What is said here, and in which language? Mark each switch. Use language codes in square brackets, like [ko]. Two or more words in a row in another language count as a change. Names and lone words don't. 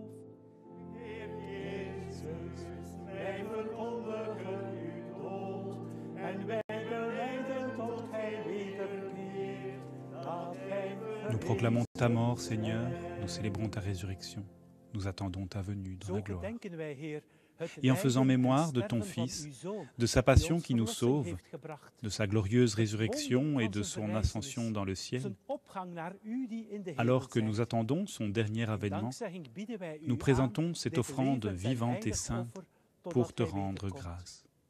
[nl] Heer Jezus, wij verkondigen uw dood en wij belijden tot gij wederkeert. [fr] Nous proclamons ta mort, Seigneur, nous célébrons ta résurrection, nous attendons ta venue dans la gloire. Et en faisant mémoire de ton Fils, de sa passion qui nous sauve, de sa glorieuse résurrection et de son ascension dans le ciel, alors que nous attendons son dernier avènement, nous présentons cette offrande vivante et sainte pour te rendre grâce.